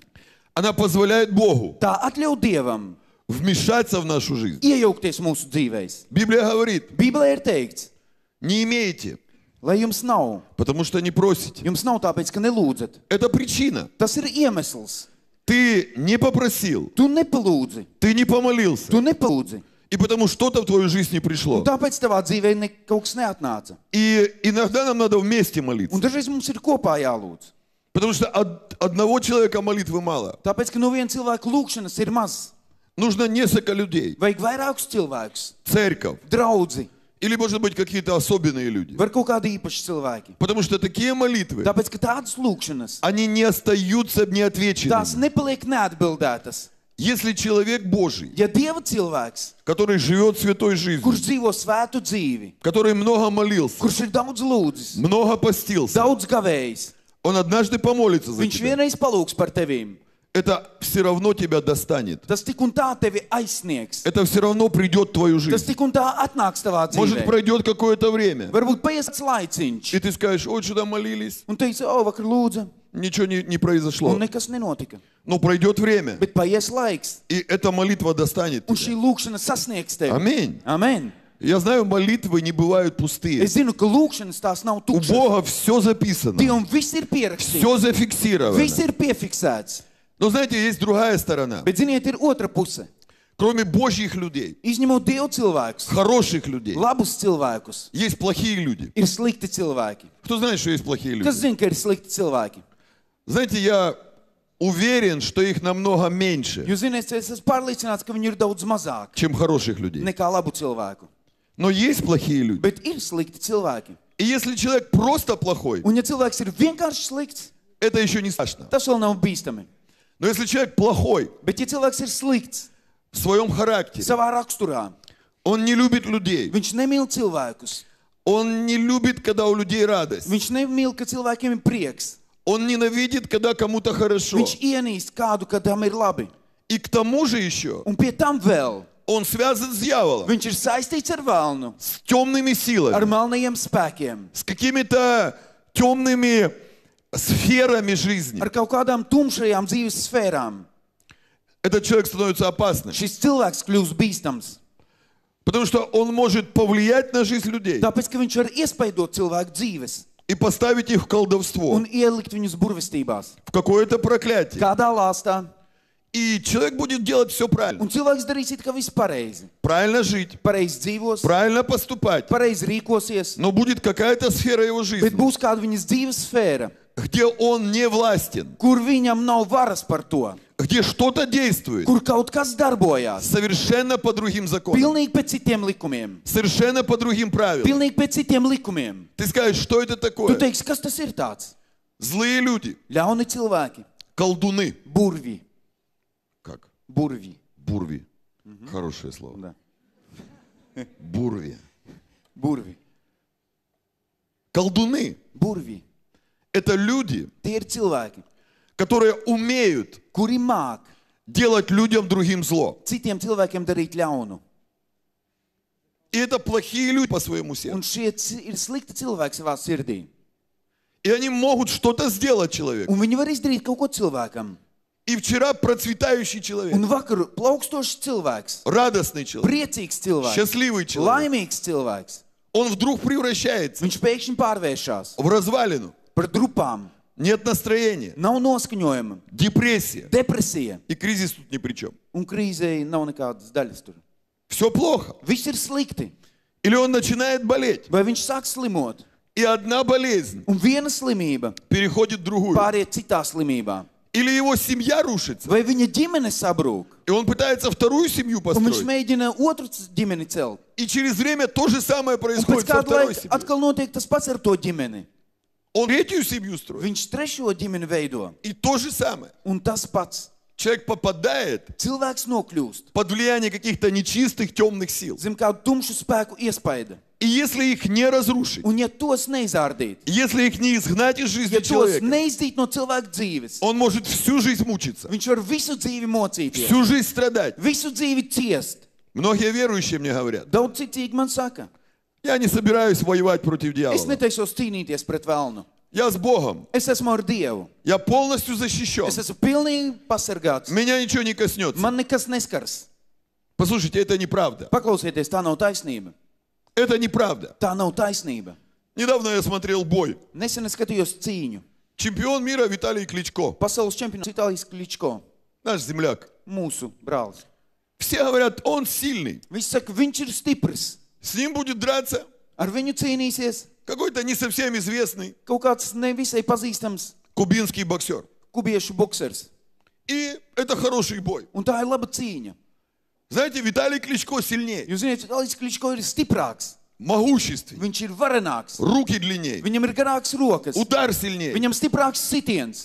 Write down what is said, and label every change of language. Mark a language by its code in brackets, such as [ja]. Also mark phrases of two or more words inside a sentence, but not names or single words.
[ru] она позволяет Богу [lv] tā atļauj Dievam [ru] вмешаться в нашу жизнь. [lv] iejaukties mūsu dzīvēs. [ru] Библия говорит, [lv] Bībelē ir teikts, [ru] не имеете, [lv] lai jums nav. [ru] потому что не просите. [lv] Jums nav tāpēc, ka nelūdzat. [ru] Это причина. [lv] Tas ir iemesls. [ru] Ты не попросил, [lv] Tu nepalūdzi. [ru] ты не помолился. [lv] Tu nepalūdzi. [ru] И потому что-то в твою жизнь не пришло. [lv] Un tāpēc tavā dzīvē kaut kas neatnāca. [ru] И иногда нам надо вместе [lv] Un [ru] молиться. [lv] dažreiz mums ir kopā jālūdz. [ru] Потому что от одного человека молитвы мало. [lv] Tāpēc, ka no viena cilvēka lūgšanas ir maz. [ru] Нужно несколько людей. [lv] Vajag vairākus cilvēkus. [ru] Церковь. [lv] Draudzi. [ru] Или, может быть, какие-то особенные люди. [lv] Var kaut kādi īpaši cilvēki. [ru] Потому что такие молитвы, [lv] Tāpēc, ka tādas lūgšanas, [ru] они не остаются [lv] tās [ru] неотвеченными. [lv] nepaliek neatbildētas. [ru] Если человек Божий, [lv] Ja Dieva cilvēks, [ru] который живет святой жизнью, [lv] kurš dzīvo svētu dzīvi, [ru] который много молился, [lv] kurš ir daudz lūdzis, [ru] много постился, [lv] daudz gavējis, [ru] он однажды помолится за [lv] viņš [ru] тебя. [lv] vienreiz palūgs par tevīm. [ru] Это все равно тебя достанет. [lv] Tas tik un tā tevi aizsniegs. [ru] Это все равно придет в твою [lv] Tas [ru] жизнь. [lv] tik un tā atnāks tavā [ru] Может, [lv] dzīvē. [ru] пройдет какое-то время. [lv] Varbūt paies laiciņš. [ru] И ты скажешь, ой, сюда молились. [lv] Un teici, o, vakar lūdza, [ru] Ничего не произошло. [lv] un nekas nenotika. [ru] Но пройдет время. [lv] Bet paies laiks, [ru] И эта молитва достанет [lv] un [ru] тебя. [lv] šī lūgšana sasniegs tevi. [ru] Аминь. [lv] Amen. [ru] Я знаю, молитвы не бывают пустые. [lv] Es zinu, ka lūkšanas tās nav [ru] У [lv] tukšas. [ru] Бога все записано, [lv] Dievam viss ir pierakstīts. [ru] все зафиксировано. [lv] Viss ir piefiksēts. [ru] Но знаете, есть другая сторона. [lv] Bet, ziniet, ir otra puse. [ru] Кроме Божьих людей, [lv] Izņemot Dievu cilvēkus, [ru] хороших людей, [lv] labus cilvēkus, [ru] есть плохие люди. [lv] ir slikti cilvēki. [ru] Кто знает, что есть плохие люди? [lv] Kas zina, ka ir slikti cilvēki? [ru] Знаете, я уверен, что их намного меньше, [lv] Jūs zināt, es esmu pārliecināts, ka viņi ir daudz mazāk [ru] чем хороших людей. [lv] nekā labu cilvēku. [ru] Но есть плохие люди. [lv] Bet ir slikti cilvēki. [ru] И если человек просто плохой, [lv] Un ja cilvēks ir vienkārši slikts, [ru] это еще не страшно. [lv] tas vēl nav bīstami. [ru] Но если человек плохой [lv] Bet ja cilvēks ir slikts [ru] в своем характере, [lv] savā raksturā, [ru] он не любит людей, [lv] viņš nemīl cilvēkus, [ru] он не любит, когда у людей радость, [lv] viņš nemīl, ka cilvēkiem ir prieks, [ru] он ненавидит, когда кому-то хорошо. [lv] viņš ienīst kādu, kad tam ir labi. [ru] И к тому же еще [lv] Un pie tam vēl [ru] он связан с дьяволом, [lv] viņš ir saistīts ar velnu, [ru] с темными [lv] ar [ru] силами, [lv] melnajiem spēkiem, [ru] с какими-то темными сферами жизни. [lv] ar kaut kādām tumšajām dzīves sfērām. [ru] Этот человек становится опасным, [lv] Šis cilvēks kļūst bīstams, [ru] потому что он может повлиять на жизнь людей [lv] tāpēc, ka viņš var iespaidot cilvēku dzīves [ru] и поставить их в колдовство, [lv] un ielikt viņus burvestībās, [ru] в какое-то проклятие. [lv] kādā lāstā. [ru] И человек будет делать все правильно. [lv] Un cilvēks darīs it kā viss pareizi. [ru] Правильно жить, [lv] Pareizi dzīvos, [ru] правильно поступать. [lv] pareizi rīkosies, [ru] Но будет какая-то сфера его [lv] bet [ru] жизни, [lv] būs kāda viņas dzīves sfēra, [ru] где он не властен, [lv] kur viņam nav varas par to, [ru] где что-то действует [lv] kur kaut kas darbojās. [ru] совершенно по другим законам, [lv] Pilnīgi pēc citiem likumiem. [ru] совершенно по другим правилам. [lv] Pilnīgi pēc citiem likumiem. [ru] Ты скажешь, что это [lv] Tu [ru] такое? [lv] teiksi, kas tas ir tāds? [ru] Злые люди, [lv] Ļauni cilvēki, [ru] колдуны. [lv] burvi, [ru] Как? [lv] burvi. [ru] Бурви. Хорошее слово. Da. Бурви. [lv] Burvi, [ru] Колдуны [lv] burvi. – [ru] это люди, [lv] Tie ir cilvēki, [ru] которые умеют [lv] kuri māk [ru] делать людям другим зло. [lv] citiem cilvēkiem darīt ļaunu. [ru] И это плохие люди по своему [lv] Un [ru] сердцу. [lv] šie ir slikti cilvēki savā sirdī. [ru] И они могут что-то сделать человеку. [lv] Un viņi var izdarīt kaut ko cilvēkam. [ru] И вчера процветающий человек, [lv] Un vakar plaukstošs cilvēks, [ru] радостный человек, [lv] priecīgs cilvēks, [ru] счастливый человек, [lv] laimīgs cilvēks, [ru] он вдруг превращается [lv] viņš pēkšņi pārvēršas [ru] в развалину. [lv] par drupām, [ru] Нет настроения, [lv] nav noskaņojuma, [ru] депрессия. [lv] depresija [ru] И кризис тут ни при чем. [lv] un krīzei nav nekādas daļas tur. [ru] Все плохо. [lv] Viss ir slikti. [ru] Или он начинает болеть. [lv] Vai viņš sāk slimot, [ru] И одна болезнь [lv] un viena slimība [ru] переходит в другую. [lv] pāriet citā slimībā, [ru] Или его семья рушится. [lv] vai viņa ģimene sabrūk, [ru] И он пытается вторую семью [lv] un viņš [ru] построить. [lv] mēģina otru ģimeni celt. [ru] И через время то же самое [lv] Un pēc [ru] происходит со [lv] kāda [ru] второй [lv] laika [ru] семьей. [lv] atkal notiek tas pats ar to ģimeni. [ru] Он третью семью строит. [lv] Viņš trešo ģimeni veido, [ru] И то же самое. [lv] un tas pats. [ru] Человек попадает [lv] Cilvēks nokļūst [ru] под влияние каких-то нечистых темных сил. [lv] zem kādu tumšu spēku iespaida. [ru] И если их не разрушить, [lv] Un ja tos neizārdīt, [ru] если их не изгнать из жизни [lv] ja tos [ru] человека, [lv] neizdīt no cilvēka dzīves, [ru] он может всю жизнь мучиться, [lv] viņš var visu dzīvi mocīties, [ru] всю жизнь страдать. [lv] visu dzīvi ciest. [ru] Многие верующие мне говорят, [lv] Daudz citīgi man saka, [ru] я не собираюсь воевать против [lv] es [ru] дьявола. [lv] netaisos cīnīties pret velnu. [ru] Я с Богом. [lv] Es esmu ar Dievu. [ru] Я полностью защищен. [lv] Es esmu pilnīgi pasargāts. [ru] Меня ничего не коснется. [lv] Man nekas neskars. [ru] Послушайте, это неправда. [lv] Paklausieties, tā nav taisnība. [ru] Это неправда. [lv] Tā nav taisnība. [ru] Недавно я смотрел бой. [lv] Nesen es skatījos cīņu. [ru] Чемпион мира Виталий Кличко. [lv] Pasaules čempions Itālijas Kličko, [ru] Наш земляк. [lv] mūsu brālis. [ru] Все говорят, он сильный. [lv] Viņš saka, viņš ir stiprs. [ru] С ним будет драться [lv] Ar viņu cīnīsies [ru] какой-то не совсем известный [lv] kaut kāds nevisai pazīstams [ru] кубинский боксер. [lv] kubiešu boksers. [ru] И это хороший бой. [lv] Un tā ir laba cīņa. [ru] Знаете, Виталий Кличко сильнее, [lv] Jūs zināt, Itālijas Kličko ir stiprāks. [ru] могущественнее, [lv] Viņš ir varenāks. [ru] руки длиннее, [lv] Viņam ir garāks rokas. [ru] удар сильнее. [lv] Viņam stiprāks sitiens.